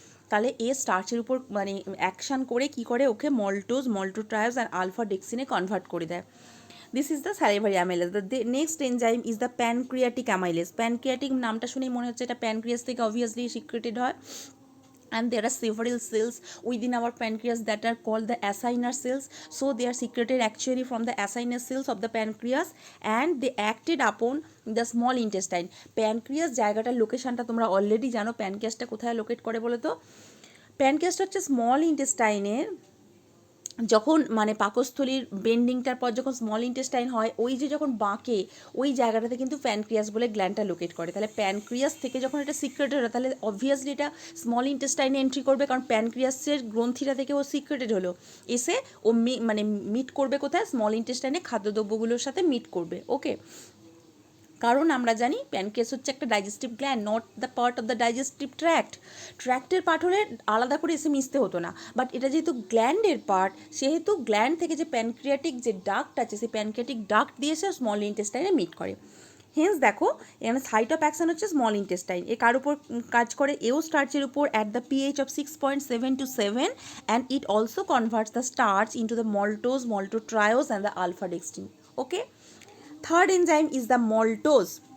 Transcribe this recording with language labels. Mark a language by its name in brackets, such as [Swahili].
[Bangla] তাহলে এ স্টার্চের উপর মানে অ্যাকশান করে কি করে, ওকে [English] maltotriose and alpha ডেক্সিনে [Bangla] কনভার্ট করে দেয়। [English] This is the salivary amylase. The next enzyme is the pancreatic amylase. Pancreatic [Bangla] নামটা শুনেই মনে হচ্ছে এটা প্যানক্রিয়াস থেকে [English] obviously secreted হয়, and there are several cells within our pancreas that are called the acinar cells. So they are secreted actually from the acinar cells of the pancreas, and they acted upon the small intestine. [Bangla] Pancreas জায়গাটার লোকেশনটা তোমরা already জানো, প্যানক্রিয়াসটা কোথায় locate করে বলো তো। প্যানক্রিয়াসটা হচ্ছে small ইন্টেস্টাইনের, যখন মানে পাকস্থলীর বেন্ডিংটার পর যখন স্মল ইন্টেস্টাইন হয়, ওই যে যখন বাঁকে, ওই জায়গাটাতে কিন্তু প্যানক্রিয়াস বলে গ্ল্যান্ডটা লোকেট করে। তাহলে প্যানক্রিয়াস থেকে যখন এটা সিক্রেটেড হয়, তাহলে অবভিয়াসলি এটা স্মল ইন্টেস্টাইনে এন্ট্রি করবে, কারণ প্যানক্রিয়াসের গ্রন্থিটা থেকে ও সিক্রেটেড হলো, এসে ও মানে মিট করবে কোথায়, স্মল ইন্টেস্টাইনে খাদ্যদ্রব্যগুলোর সাথে মিট করবে। ওকে, কারণ আমরা জানি প্যানক্রিয়াস হচ্ছে একটা digestive gland, [English] not the part of the digestive ট্র্যাক্টের [Bangla] part হলে আলাদা করে এসে মিশতে হতো না, বাট এটা যেহেতু গ্ল্যান্ডের পার্ট, সেহেতু গ্ল্যান্ড থেকে যে প্যানক্রিয়াটিক যে ডাক্ট আছে, সেই প্যানক্রিয়াটিক ডাক্ট দিয়ে এসে স্মল ইন্টেস্টাইনে মিট করে। [English] hence [Bangla] দেখো এখানে [English] Site of action হচ্ছে small intestine. [Bangla] এ কার উপর কাজ করে, এও স্টার্চের উপর [English] At the pH of 6.7 to 7, and it also converts the starch into the maltotriose and the alpha dextrin. Okay, third enzyme is the maltase.